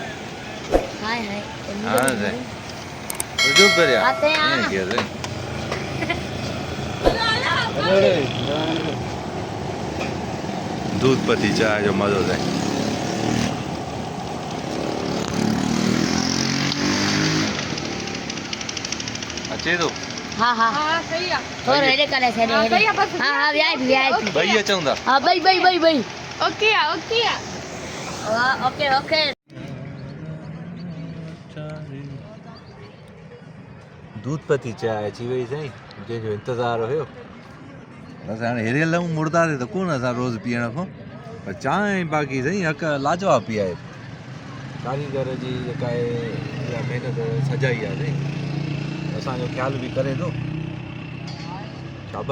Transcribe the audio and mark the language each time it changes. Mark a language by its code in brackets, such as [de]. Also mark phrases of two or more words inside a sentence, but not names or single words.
[sd] हाँ साईं, चुप कर यार, ईअं कीअं साईं। दूध पती चांहि जो मज़ो साईं। अचे थो? हाँ हाँ हाँ [ur] صحیح ہے۔ اور [sd] हेडे करे हेडे हेडे। हाँ हाँ वीआईपी भई अचूं था। हाँ बई [en] okay okay हाँ okay okay. [sd] दूध पती चांहि अची वई साईं, जंहिंजो इंतज़ारु हुयो। असां हाणे हिरियल हूं मुर्दारे त कोन असां रोज़ु पीअण खां, पर चांहि बाक़ी साईं हक़ लाजवाब पीआरे। कारीगर जी जेका आहे इहा महिनत सजाई आहे साईं, असांजो ख़्यालु बि करे थो।